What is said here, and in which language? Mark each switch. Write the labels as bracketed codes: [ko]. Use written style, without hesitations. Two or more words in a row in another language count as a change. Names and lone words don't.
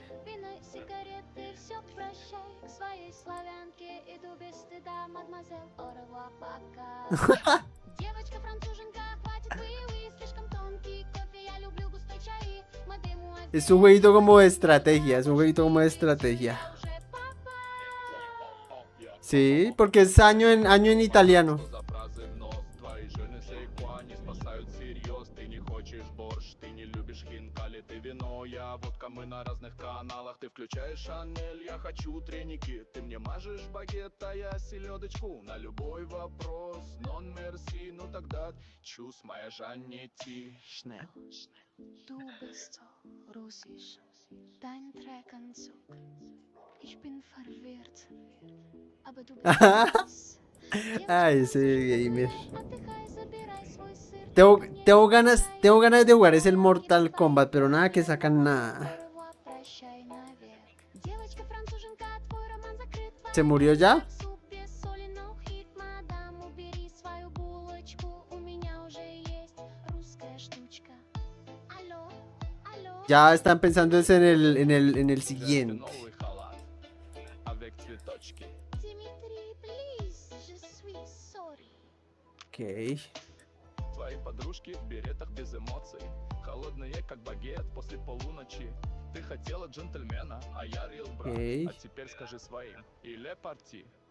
[es] Es un jueguito como de estrategia, Sí, porque es año en italiano. [ru] Мы на разных каналах, ты включаешь Шанель, я хочу треники. Ты мне мажешь багет, а я селедочку. На любой вопрос, [fr] non merci, [ru] ну тогда чус моя Жаннити. [de] Schnell. Du bist so russisch, dein Treckanzug. Ich bin verwirrt, aber du bist [es] Ay, ese gamer. Tengo ganas de jugar, es el Mortal Kombat, pero nada que sacan nada. ¿Se murió ya? Ya están pensando en el siguiente. Ok. [ru] Твои подружки в беретах без эмоций, холодные как багет после полуночи. Ты хотела джентльмена, а я рил брат. А теперь скажи своим, или парти.